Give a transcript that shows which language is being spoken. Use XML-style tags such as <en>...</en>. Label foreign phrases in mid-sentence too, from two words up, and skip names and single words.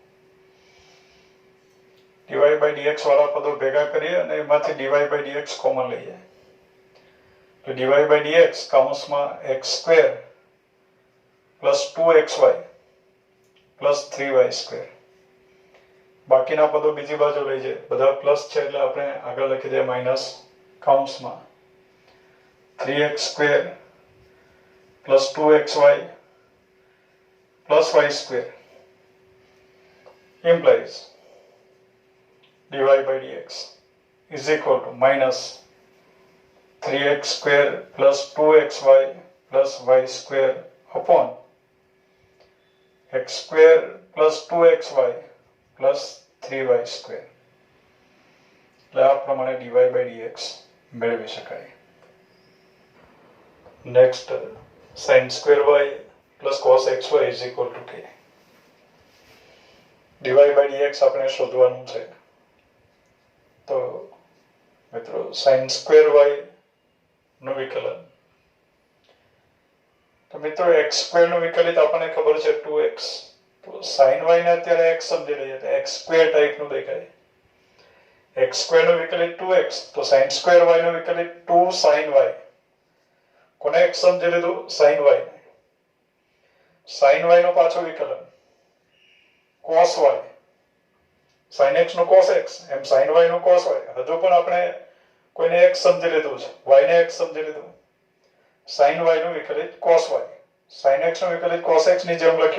<gu>dy/dx વાળા પદો ભેગા કરીએ અને એમાંથી dy/dx કોમન લઈએ તો dy/dx કૌંસમાં</gu> <en>x² plus 2xy plus 3y².</en> <gu>બાકીના પદો બીજી બાજુ લઈ જાય. બધા પ્લસ છે એટલે આપણે આગળ લખી દઈએ માઇનસ કૌંસમાં</gu> <en>3x² plus 2xy plus y² implies dy/dx is equal to minus 3x² plus 2xy plus y² upon x² plus 2xy plus 3y².</en> <gu>એટલે આ પ્રમાણે dy/dx મેળવી શકાય.</gu> <en>નેક્સ્ટ, sin² plus cos xy is equal to k.</en> <gu>dy/dx આપણે શોધવાનું છે. તો મિત્રો sin² નું વિકલન. તો મિત્રો x² નું વિકલિત આપણને ખબર છે 2x. તો sin y ને અત્યારે x સમજી લઈએ તો x² ટાઈપ નું દેખાય. x સ્ક્વેર નો વિકલિત 2x તો sin સ્ક્વેર y નો વિકલિત 2 sin y. કોને x સમજી લીધું? sin y. sin y નો પાછો વિકલન cos y. sin x નો cos x એમ sin y નો cos y. હજુ પણ આપણે કોઈને x સમજી લીધું છે, y ને x સમજી લીધું. sin y નું વિકલિત cos y. sin x નું વિકલિત cos x ની જેમ લખ્યું.</gu>